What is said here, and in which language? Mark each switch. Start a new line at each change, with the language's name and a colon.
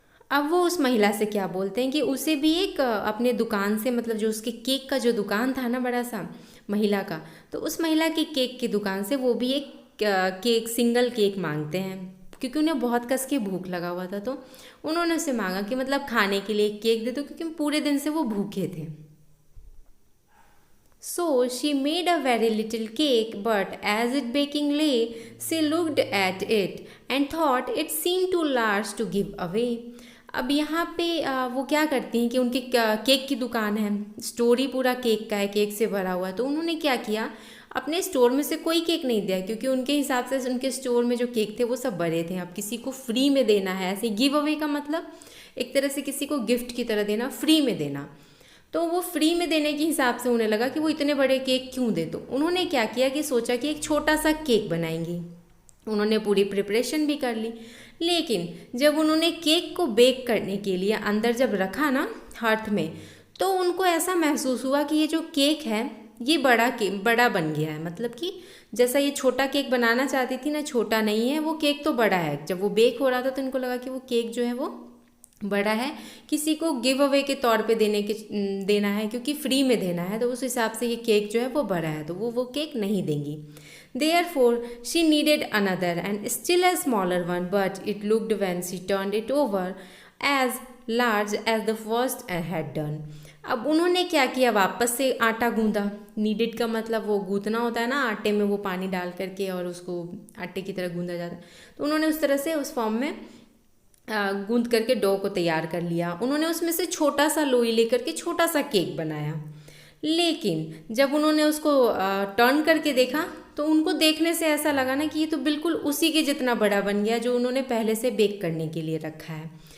Hindi: अब वो उस महिला से क्या बोलते हैं कि उसे भी एक अपने दुकान से, मतलब जो उसके केक का जो दुकान था ना बड़ा सा महिला का, तो उस महिला की केक की दुकान से वो भी एक केक, सिंगल केक मांगते हैं, क्योंकि उन्हें बहुत कस के भूख लगा हुआ था। तो उन्होंने उससे मांगा कि मतलब खाने के लिए एक केक दे दो, क्योंकि पूरे दिन से वो भूखे थे।
English: So she made a very little cake, but as it baking lay, she looked at it and thought it seemed too large to give away.
Hindi: अब यहाँ पे वो क्या करती हैं कि उनकी केक की दुकान है, स्टोर ही पूरा केक का है, केक से भरा हुआ है। तो उन्होंने क्या किया, अपने स्टोर में से कोई केक नहीं दिया, क्योंकि उनके हिसाब से उनके स्टोर में जो केक थे वो सब बड़े थे। अब किसी को फ्री में देना है, ऐसे गिव अवे का मतलब एक तरह से किसी को गिफ्ट की तरह देना, फ्री में देना। तो वो फ्री में देने के हिसाब से उन्हें लगा कि वो इतने बड़े केक क्यों दे। तो उन्होंने क्या किया कि सोचा कि एक छोटा सा केक बनाएंगी। उन्होंने पूरी प्रिपरेशन भी कर ली, लेकिन जब उन्होंने केक को बेक करने के लिए अंदर जब रखा ना हर्थ में, तो उनको ऐसा महसूस हुआ कि ये जो केक है ये बड़ा बन गया है। मतलब कि जैसा ये छोटा केक बनाना चाहती थी ना, छोटा नहीं है वो केक, तो बड़ा है। जब वो बेक हो रहा था तो इनको लगा कि वो केक जो है वो बड़ा है, किसी को गिव अवे के तौर पे देना है, क्योंकि फ्री में देना है, तो उस हिसाब से ये केक जो है वो बड़ा है, तो वो केक नहीं देंगी।
English: Therefore she needed another and still a smaller one, but it looked when she turned it over as large as the first had done.
Hindi: अब उन्होंने क्या किया, वापस से आटा गूंदा। नीडेड का मतलब वो गूंथना होता है ना, आटे में वो पानी डाल करके और उसको आटे की तरह गूंदा जाता है। तो उन्होंने उस तरह से उस फॉर्म में गूंद करके डो को तैयार कर लिया। उन्होंने उसमें से छोटा सा लोई लेकर के छोटा सा केक बनाया, लेकिन जब उन्होंने उसको टर्न करके देखा तो उनको देखने से ऐसा लगा ना कि ये तो बिल्कुल उसी के जितना बड़ा बन गया जो उन्होंने पहले से बेक करने के लिए रखा है।